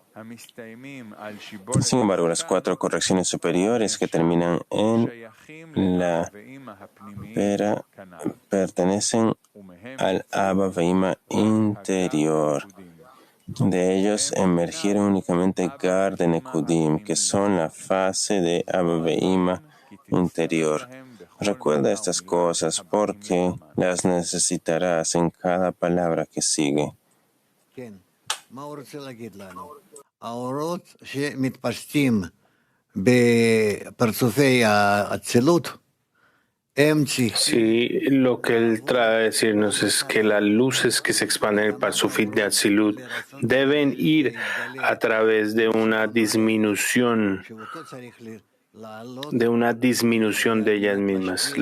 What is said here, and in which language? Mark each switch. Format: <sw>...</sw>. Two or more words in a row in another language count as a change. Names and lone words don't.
<es>Sin embargo, las 4 correcciones superiores que terminan en la pera pertenecen al Abba Veima interior. De ellos emergieron únicamente Gar de Nekudim, que son la fase de Abba Veima interior. Recuerda estas cosas porque las necesitarás en cada palabra que sigue.</es> <he>האורות שמתפשטים בפרצופי האצילות</he> <es>Sí, lo que él trae a decirnos es que las luces que se expanden en el Parsufit de Atzilut deben ir a través de una disminución de ellas mismas.</es>